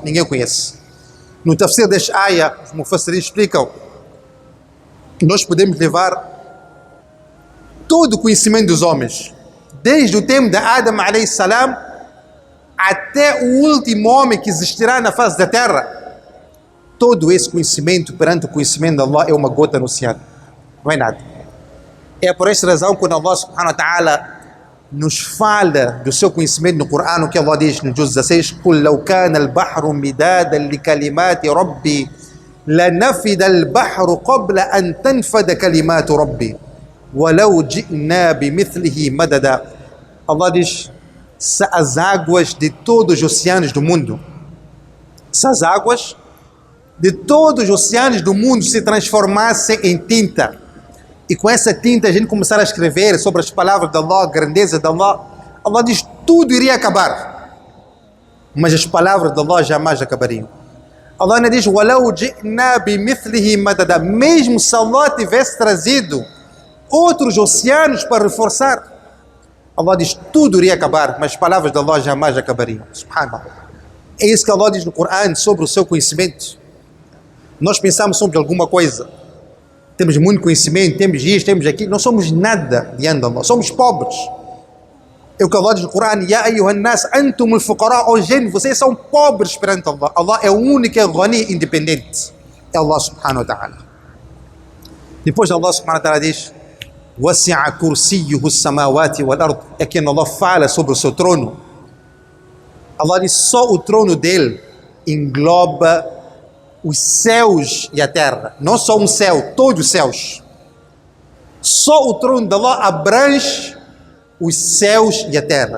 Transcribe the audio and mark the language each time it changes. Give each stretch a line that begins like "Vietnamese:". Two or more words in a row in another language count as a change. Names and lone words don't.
Portuguese: Ninguém conhece. No tafsir deste ayah, os mufassirin explicam que nós podemos levar todo o conhecimento dos homens, desde o tempo de Adam
Arabic: عليه السلام
Portuguese: até o último homem que existirá na face da terra. Todo esse conhecimento perante o conhecimento de Allah é uma gota no oceano. Não é nada. É por esta razão que Allah
Arabic: سبحانه وتعالى
Portuguese: nos fala do seu conhecimento no Corão, o que Allah diz no Juz 16:
Arabic: قُلْ لَوْ كَانَ الْبَحْرُ مِدَادًا لِكَلِمَاتِ رَبِّي لَنَفِدَ الْبَحْرُ قَبْلَ أَنْ تَنْفَدَ كَلِمَاتُ رَبِّي وَلَوْ جِئْنَا بِمِثْلِهِ مَدَدًا.
Portuguese: Allah diz: se as águas de todos os oceanos do mundo, se as águas de todos os oceanos do mundo se transformassem em tinta, e com essa tinta a gente começar a escrever sobre as palavras de Allah, a grandeza de Allah, Allah diz, tudo iria acabar, mas as palavras de Allah jamais acabariam. Allah ainda diz,
Arabic: وَلَوْ جِئْنَا بِمِثْلِهِ مَدَدًا.
Portuguese: Mesmo se Allah tivesse trazido outros oceanos para reforçar, Allah diz, tudo iria acabar, mas as palavras de Allah jamais acabariam. Subhanallah. É isso que Allah diz no Corão sobre o seu conhecimento. Nós pensamos sobre alguma coisa, temos muito conhecimento, temos isto, temos aquilo, não somos nada diante de Allah, somos pobres. É o que Allah diz no Corão:
Arabic: يا أيها الناس أنتم الفقراء,
Portuguese: ó gente, vocês são pobres perante Allah. Allah é o único Ghani, independente, é Allah
Arabic: سبحانه وتعالى.
Portuguese: Depois Allah
Arabic: سبحانه وتعالى
Portuguese: diz:
Arabic: وسع كرسيه السماوات والأرض.
Portuguese: É quem Allah fala sobre o seu trono. Allah diz, só o trono dele engloba os céus e a terra. Não só um céu, todos os céus. Só o trono de Allah abrange os céus e a terra.